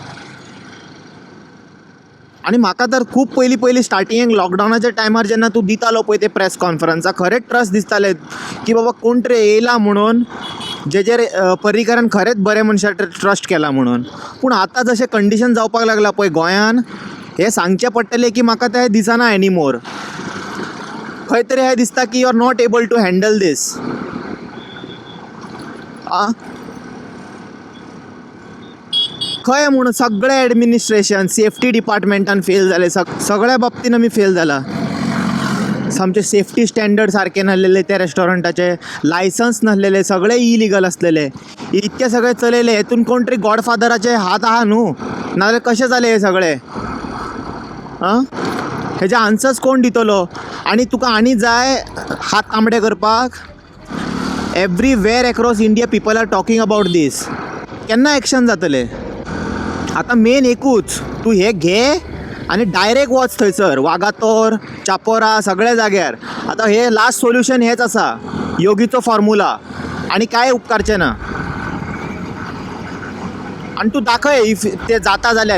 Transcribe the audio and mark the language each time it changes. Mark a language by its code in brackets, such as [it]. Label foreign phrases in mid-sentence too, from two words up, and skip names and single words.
[kok] आनी म्हाका तर खूब पयलीं स्टार्टिंगेक लॉकडावनाच्या टायमार जेन्ना तूं दितालो पळय ते प्रेस कॉन्फरन्साक खरेंच ट्रस्ट दिसतालें की बाबा कोण तरी येयला म्हणून जेजेर पर्रीकरान खरेंच बरे मनशार ट्रस्ट केला म्हणून. पूण आतां जशें कंडिशन जावपाक लागला पळय गोंयान हें सांगचें पडटलें की म्हाका तें दिसना एनीमोर. खंय तरी हें दिसता की [en] you are not able to handle this. [kok] खंय म्हूण सगळें [en] administration safety [kok] डिपार्टमेंटान फेल जालें. सगळ्या बाबतीन आमी फेल जाला. सामचे [en] safety standard [kok] सारके नासलेले त्या रेस्टॉरंटाचे लायसन्स नासलेले सगळे इलिगल आसलेले. इतके सगळे चलयले हेतून कोण तरी गॉडफादराचे हात आहा न्हू नाजाल्यार कशें जालें हे सगळें. हेजे आन्सर्स कोण दितलो. आनी तुका आनी जाय हात तांबडे करपाक. [en] Everywhere across India people are talking about this. [kok] केन्ना एक्शन जातलें. आतां मेन एकूच तूं हे घे आनी डायरेक्ट वच थंयसर वागातोर चापोरा सगळ्या जाग्यार. आतां हे [en] last solution [kok] हेच आसा योगीचो फॉर्मुला आनी कांय उपकारचें ना. आनी तूं दाखय इफ तें जाता जाल्यार.